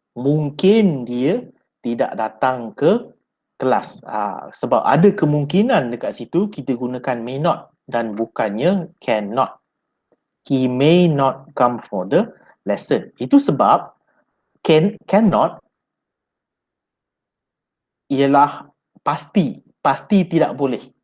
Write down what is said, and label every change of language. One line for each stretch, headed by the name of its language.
Malay: Mungkin dia tidak datang ke kelas. Sebab ada kemungkinan dekat situ kita gunakan
English: may not.
Malay: dan bukannya cannot.
English: He may not come for the lesson.
Malay: Itu sebab cannot ialah pasti tidak boleh.